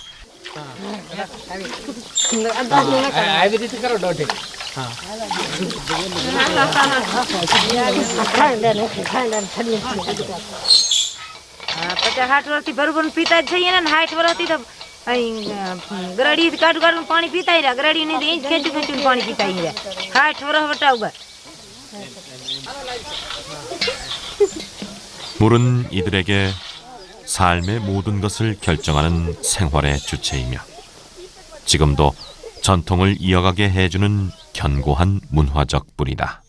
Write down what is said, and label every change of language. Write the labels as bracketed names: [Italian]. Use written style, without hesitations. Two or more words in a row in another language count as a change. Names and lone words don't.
[Gujarati] પચાસ વર્ષથી બરોબર પીતા જ થઈએ ને 60 વર્ષથી તો ગરડી કાઢ કાઢ પાણી પીતા રહ્યા ગરડી ને ઇંચ ખેંચી ખેંચી પાણી પીતા રહ્યા 60 વર્ષ વટાવવા. [Korean] 물은 이들에게 삶의 모든 것을 결정하는 생활의 주체이며 지금도 전통을 이어가게 해주는 견고한 문화적 뿌리다.